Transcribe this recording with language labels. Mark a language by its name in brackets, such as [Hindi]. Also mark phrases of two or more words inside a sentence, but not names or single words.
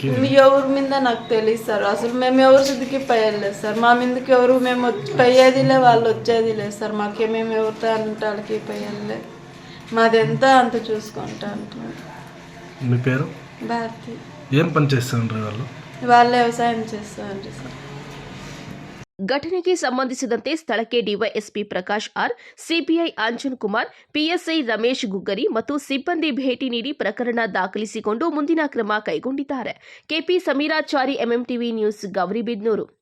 [Telugu] ఎవరి మీద నాకు తెలియదు సార్. అసలు మేము ఎవరి సుద్దికి పోయలేదు సార్. మా మీదకి ఎవరు మేము పోయేదిలే, వాళ్ళు వచ్చేది లేదు సార్. మాకేమేమి ఎవరితో అంటే వాళ్ళకి పోయలే. మాదెంత అంత చూసుకుంటా అంటున్నాం. మీ పేరు? భారతి. ఏం పని చేస్తారు వాళ్ళు? వాళ్ళు వ్యవసాయం చేస్తారండి సార్. [Kannada] ಘಟನೆಗೆ ಸಂಬಂಧಿಸಿದಂತೆ ಸ್ಥಳಕ್ಕೆ ಡಿವೈಎಸ್ಪಿ ಪ್ರಕಾಶ್ ಆರ್, ಸಿಪಿಐ ಅಂಜನ್ ಕುಮಾರ್, ಪಿಎಸ್ಐ ರಮೇಶ್ ಗುಗ್ಗರಿ ಮತ್ತು ಸಿಬ್ಬಂದಿ ಭೇಟಿ ನೀಡಿ ಪ್ರಕರಣ ದಾಖಲಿಸಿಕೊಂಡು ಮುಂದಿನ ಕ್ರಮ ಕೈಗೊಂಡಿದ್ದಾರೆ. ಕೆಪಿ ಸಮೀರಾಚಾರಿ, ಎಂಎಂಟಿವಿ ನ್ಯೂಸ್, ಗೌರಿಬಿದನೂರು.